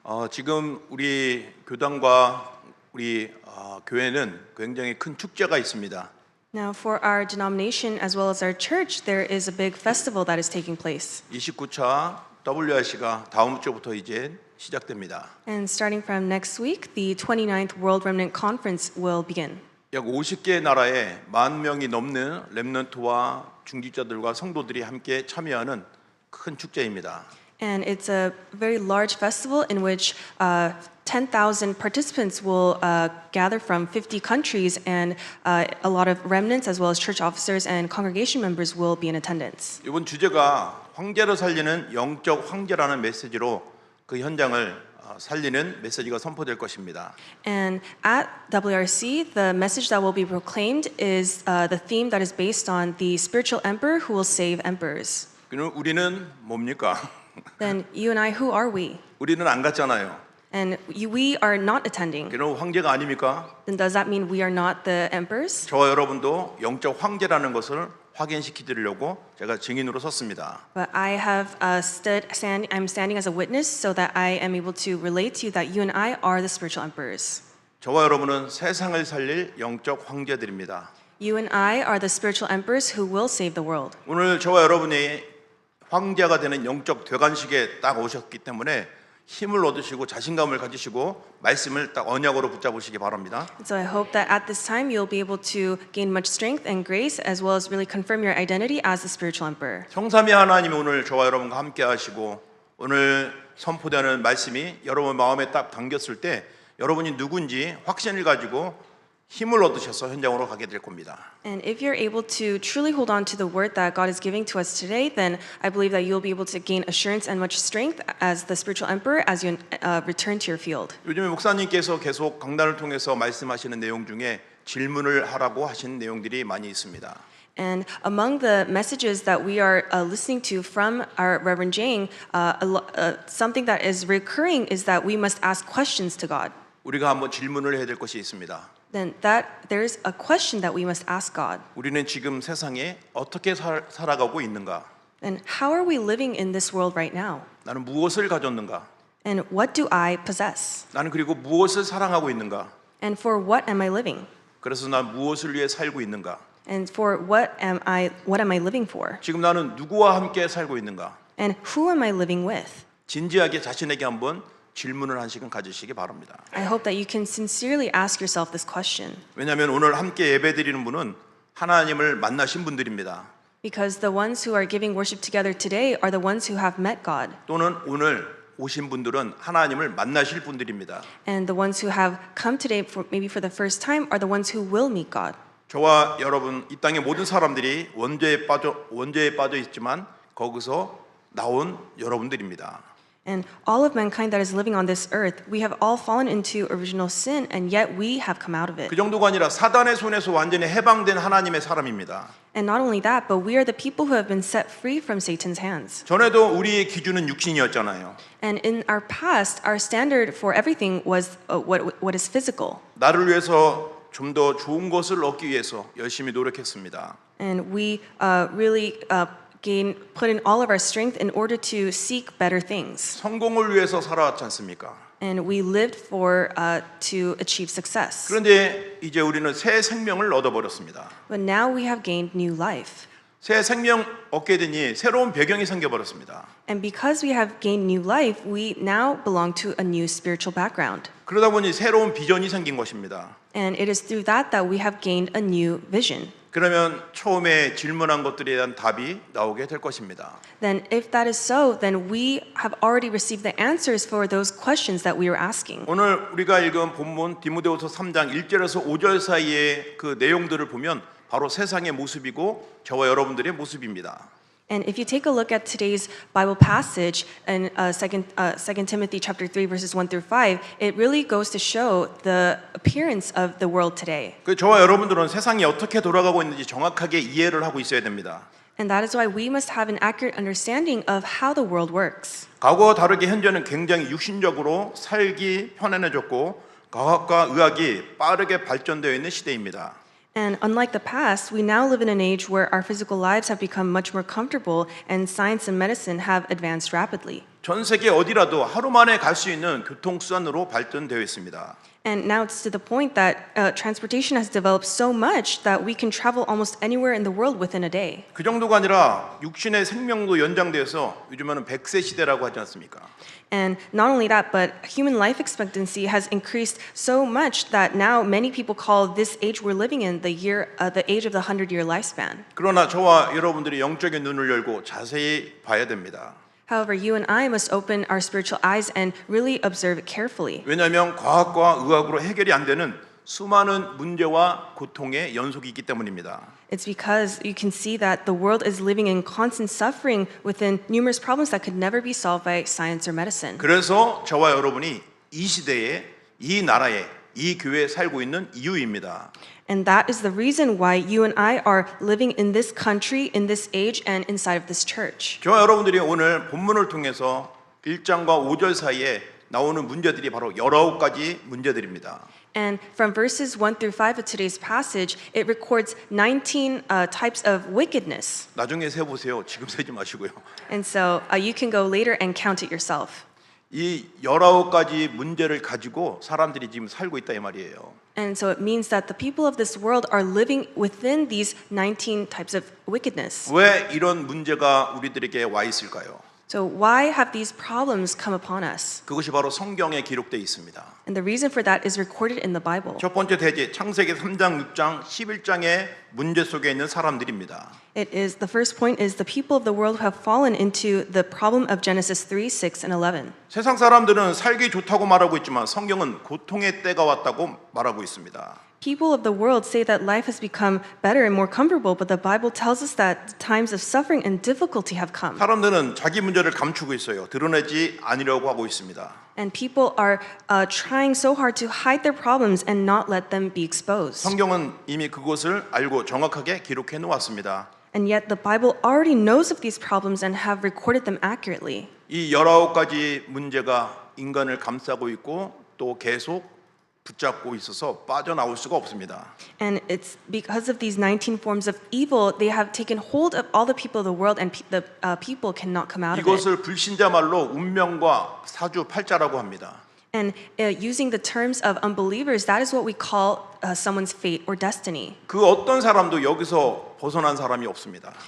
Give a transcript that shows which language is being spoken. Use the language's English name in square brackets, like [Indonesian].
[Korean] 지금 우리 교단과 우리 교회는 굉장히 큰 축제가 있습니다. [English] Now, for our denomination as well as our church, there is a big festival that is taking place. [Korean] 29차 WRC가 다음 주부터 이제 시작됩니다. [English] And starting from next week, the 29th World Remnant Conference will begin. [Korean] 약 50개 나라에 10,000명이 넘는 렘넌트와 중직자들과 성도들이 함께 참여하는 큰 축제입니다. [English] And it's a very large festival in which 10,000 participants will gather from 50 countries, and a lot of remnants as well as church officers and congregation members will be in attendance. [Korean] 이번 주제가 황제를 살리는 영적 황제라는 메시지로 그 현장을 살리는 메시지가 선포될 것입니다. [English] And at WRC, the message that will be proclaimed is the theme that is based on the spiritual emperor who will save emperors. [Korean] 그럼 우리는 뭡니까? [English] Then you and I, who are we? [Korean] 우리는 안 갔잖아요. [English] And we are not attending. [Korean] 그럼 황제가 아닙니까? [English] Then does that mean we are not the emperors? [Korean] 저와 여러분도 영적 황제라는 것을 확인시키려고 제가 증인으로 섰습니다. [English] But I have I'm standing as a witness so that I am able to relate to you that you and I are the spiritual emperors. [Korean] 저와 여러분은 세상을 살릴 영적 황제들입니다. [English] You and I are the spiritual emperors who will save the world. [Korean] 오늘 저와 여러분이 황제가 되는 영적 되관식에 딱 오셨기 때문에 힘을 얻으시고 자신감을 가지시고 말씀을 딱 언약으로 붙잡으시기 바랍니다. [English] So I hope that at this time you'll be able to gain much strength and grace as well as really confirm your identity as the spiritual emperor. [Korean] 성삼위 하나님이 오늘 저와 여러분과 함께 하시고 오늘 선포되는 말씀이 여러분 마음에 딱 담겼을 때 여러분이 누군지 확신을 가지고 힘을 얻으셔서 현장으로 가게 될 겁니다. [English] And if you're able to truly hold on to the word that God is giving to us today, then I believe that you'll be able to gain assurance and much strength as the spiritual emperor as you return to your field. [Korean] 요즘에 목사님께서 계속 강단을 통해서 말씀하시는 내용 중에 질문을 하라고 하신 내용들이 많이 있습니다. [English] And among the messages that we are listening to from our Reverend Jang, something that is recurring is that we must ask questions to God. [Korean] 우리가 한번 질문을 해야 될 것이 있습니다. [English] Then there's a question that we must ask God. [Korean] 우리는 지금 세상에 어떻게 살아가고 있는가? [English] And how are we living in this world right now? [Korean] 나는 무엇을 가졌는가? [English] And what do I possess? [Korean] 나는 그리고 무엇을 사랑하고 있는가? [English] And for what am I living? [Korean] 그래서 난 무엇을 위해 살고 있는가? [English] And for what am I living for? [Korean] 지금 나는 누구와 함께 살고 있는가? [English] And who am I living with? [Korean] 진지하게 자신에게 한번 질문을 한 시간 가지시기 바랍니다. [English] I hope that you can sincerely ask yourself this question. [Korean] 왜냐하면 오늘 함께 예배드리는 분은 하나님을 만나신 분들입니다. [English] Because the ones who are giving worship together today are the ones who have met God. [Korean] 또는 오늘 오신 분들은 하나님을 만나실 분들입니다. [English] And the ones who have come today maybe for the first time are the ones who will meet God. [Korean] 저와 여러분 이 땅의 모든 사람들이 원죄에 빠져 있지만 거기서 나온 여러분들입니다. [English] And all of mankind that is living on this earth, we have all fallen into original sin, and yet we have come out of it. [Korean] 그 정도가 아니라 사단의 손에서 완전히 해방된 하나님의 사람입니다. [English] And not only that, but we are the people who have been set free from Satan's hands. [Korean] 전에도 우리의 기준은 육신이었잖아요. [English] And in our past, our standard for everything was what is physical. [Korean] 나를 위해서 좀 더 좋은 것을 얻기 위해서 열심히 노력했습니다. [English] And we really put in all of our strength in order to seek better things. [Korean] 성공을 위해서 살아왔지 않습니까? [English] And we lived to achieve success. [Korean] 그런데 이제 우리는 새 생명을 얻어버렸습니다. [English] But now we have gained new life. [Korean] 새 생명 얻게 되니 새로운 배경이 생겨버렸습니다. [English] And because we have gained new life, we now belong to a new spiritual background. [Korean] 그러다 보니 새로운 비전이 생긴 것입니다. [English] And it is through that we have gained a new vision. [Korean] 그러면 처음에 질문한 것들에 대한 답이 나오게 될 것입니다. [English] Then if that is so, then we have already received the answers for those questions that we were asking. [Korean] 오늘 우리가 읽은 본문 디모데후서 3장 1절에서 5절 사이의 그 내용들을 보면 바로 세상의 모습이고 저와 여러분들의 모습입니다. [English] And if you take a look at today's Bible passage in 2 Timothy chapter 3 verses 1 through 5, it really goes to show the appearance of the world today. [Korean] 그 저와 여러분들은 세상이 어떻게 돌아가고 있는지 정확하게 이해를 하고 있어야 됩니다. [English] And that is why we must have an accurate understanding of how the world works. [Korean] 과거와 다르게 현재는 굉장히 육신적으로 살기 편안해졌고 과학과 의학이 빠르게 발전되어 있는 시대입니다. [English] And unlike the past, we now live in an age where our physical lives have become much more comfortable and science and medicine have advanced rapidly. [Korean] 전 세계 어디라도 하루 만에 갈 수 있는 교통수단으로 발전되어 있습니다. [English] And now it's to the point that transportation has developed so much that we can travel almost anywhere in the world within a day. [Korean] 그 정도가 아니라 육신의 생명도 연장돼서 요즘에는 100세 시대라고 하지 않습니까? [English] And not only that, but human life expectancy has increased so much that now many people call this age we're living in the age of the 100-year lifespan. [Korean] 그러나 저와 여러분들이 영적인 눈을 열고 자세히 봐야 됩니다. [English] However, you and I must open our spiritual eyes and really observe it carefully. [Korean] 왜냐하면 과학과 의학으로 해결이 안 되는 수많은 문제와 고통의 연속이 있기 때문입니다. [English] It's because you can see that the world is living in constant suffering within numerous problems that could never be solved by science or medicine. [Korean] 그래서 저와 여러분이 이 시대에, 이 나라에, 이 교회에 살고 있는 이유입니다. [English] And that is the reason why you and I are living in this country, in this age, and inside of this church. [Korean] 저와 여러분들이 오늘 본문을 통해서 1장과 5절 사이에 나오는 문제들이 바로 19가지 문제들입니다. [English] And from verses 1 through 5 of today's passage, it records 19 types of wickedness. [Korean] 나중에 세보세요. 지금 세지 마시고요. [English] And so you can go later and count it yourself. [Korean] 이 19가지 문제를 가지고 사람들이 지금 살고 있다 이 말이에요. [English] And so it means that the people of this world are living within these 19 types of wickedness. [Korean] 왜 이런 문제가 우리들에게 와 있을까요? [English] So why have these problems come upon us? [Korean] 그것이 바로 성경에 기록되어 있습니다. [English] And the reason for that is recorded in the Bible. [Korean] 첫 번째 대제 창세기 3장, 6장, 11장의 문제 속에 있는 사람들입니다. [English] It is the first point is the people of the world who have fallen into the problem of Genesis 3, 6, and 11. [Korean] 세상 사람들은 살기 좋다고 말하고 있지만 성경은 고통의 때가 왔다고 말하고 있습니다. [English] People of the world say that life has become better and more comfortable, but the Bible tells us that times of suffering and difficulty have come. [Korean] 사람들은 자기 문제를 감추고 있어요. 드러내지 않으려고 하고 있습니다. [English] And people are trying so hard to hide their problems and not let them be exposed. [Korean] 성경은 이미 그것을 알고 정확하게 기록해 놓았습니다. [English] And yet the Bible already knows of these problems and have recorded them accurately. [Korean] 이 19가지 문제가 인간을 감싸고 있고 또 계속 붙잡고 있어서 빠져나올 수가 없습니다. [English] And it's because of these 19 forms of evil, they have taken hold of all the people of the world, and the people cannot come out of it. [Korean] 이것을 불신자 말로 운명과 사주팔자라고 합니다. [English] And using the terms of unbelievers, that is what we call someone's fate or destiny. [Korean] 그 어떤 사람도 여기서 벗어난 사람이 없습니다.